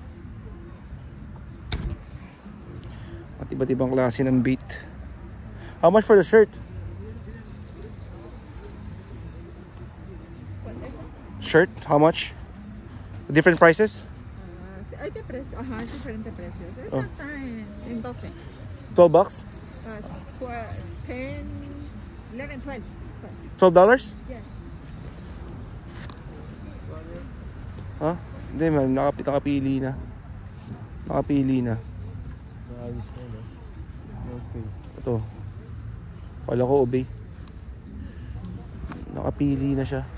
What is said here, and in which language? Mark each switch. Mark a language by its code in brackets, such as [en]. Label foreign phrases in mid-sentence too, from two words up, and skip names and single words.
[tl] At iba't ibang klase ng bait. [en] How much for the shirt? Shirt? How much? Different prices? [es] Hay de precio, diferentes precios. Oh. Esta está en 12. $12? 10, 11, 12. $12? [en] Yeah. Huh? [tl] Hindi man, nakapili na. Nakapili na. Maayos na, no? Okay. Ito. Kala ko obey. Nakapili na siya.